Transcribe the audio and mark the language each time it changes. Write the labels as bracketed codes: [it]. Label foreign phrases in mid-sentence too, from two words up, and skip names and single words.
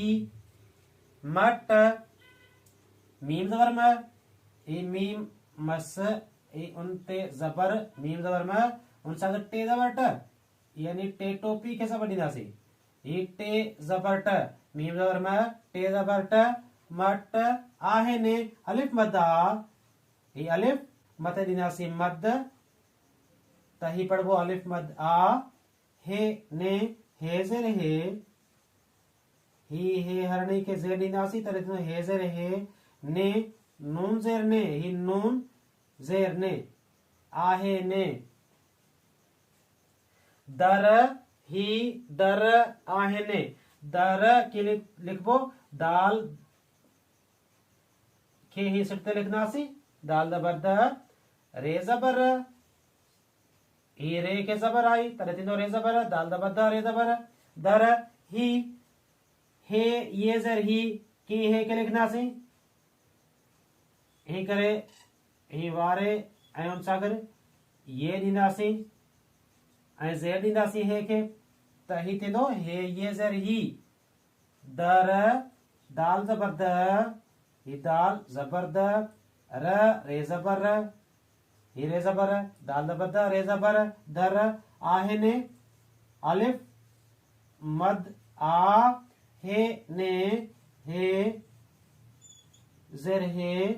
[sd] मट मीम ज़बर म, ही मीम मस ही उन ते ज़बर मीम ज़बर म उन सां गॾु टे ज़बर ट यानी टे टोपी खे ज़बर ॾींदासीं। ही टे ज़बर ट मीम ज़बर म टे ज़बर ट मट आहिनि अलिफ मद आ। ही अलिफ मथे ॾींदासीं मद त ही पढ़बो अलिफ मद आ। हे ने हे ज़ेर हे। ही हे हरणी खे ज़ेर ॾींदासीं तॾहिं थींदो हे ज़ेर हे। ने नून ज़ेर ने, ही नून ज़ेर ने। आहे ने। दर ही दर आहिनि। दर कीअं लिखबो। दाल खे ही सिट ते लिखंदासीं। दाल ज़बर द रे ज़बर ही रे खे ज़बर आई तॾहिं थींदो रे ज़बर दाल ज़बर द रे ज़बर दर ही। हे ये जर ही की हे के लिखना सी ही करे ही वारे ऐं उन सां गॾु ये ॾींदासीं ऐं ज़ेर ॾींदासीं हे खे त ही थींदो हे ये ज़र ही दर दाल ज़बर द ही दाल ज़बर द र रे ज़बर र ही रे ज़बर दाल ज़बर द रे ज़बर दर आहिनि अलिफ मद आ हे ने हे ज़ेर हे